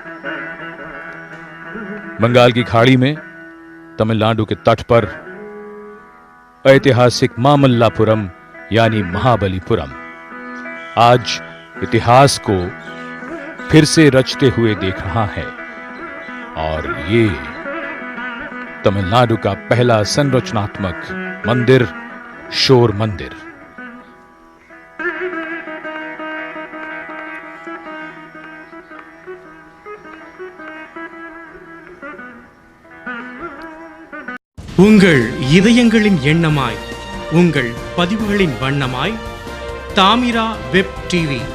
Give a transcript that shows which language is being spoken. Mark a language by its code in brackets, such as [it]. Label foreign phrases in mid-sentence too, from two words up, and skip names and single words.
[hi] बंगाल की खाड़ी में तमिलनाडु के तट पर ऐतिहासिक मामल्लापुरम यानी महाबलीपुरम आज इतिहास को फिर से रचते हुए देख रहा है, और ये तमिलनाडु का पहला संरचनात्मक मंदिर शोर मंदिर। [ta] உங்கள் இதயங்களின் எண்ணமாய், உங்கள் பதிவுகளின் வண்ணமாய் தாமிரா வெப் டிவி.